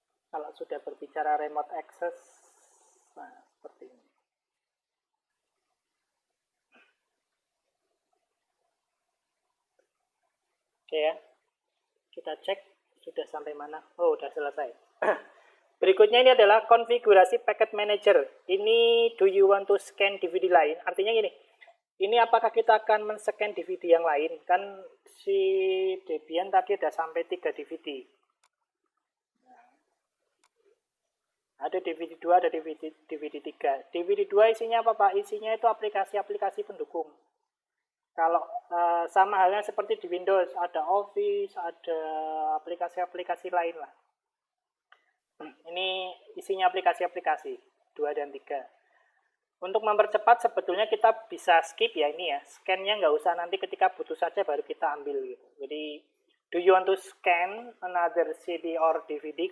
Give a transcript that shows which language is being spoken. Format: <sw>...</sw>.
<id>Kalau sudah berbicara remote access, nah seperti ini. Oke ya, kita cek sudah sampai mana. Oh, sudah selesai. Berikutnya ini adalah konfigurasi packet manager.</id> <en>Ini do you want to scan DVD lain?</en> <id>Artinya gini, ini apakah kita akan men-scan DVD yang lain? Kan si Debian tadi ada sampai 3 DVD. Ada DVD 2, ada DVD 3. DVD 2 isinya apa Pak? Isinya itu aplikasi-aplikasi pendukung. Kalau sama halnya seperti di Windows, ada Office, ada aplikasi-aplikasi lain lah. Ini isinya aplikasi-aplikasi 2 dan 3. Untuk mempercepat sebetulnya kita bisa skip ya ini ya. Scan-nya nggak usah, nanti ketika butuh saja baru kita ambil gitu. Jadi</id> <en>do you want to scan another CD or DVD?</en>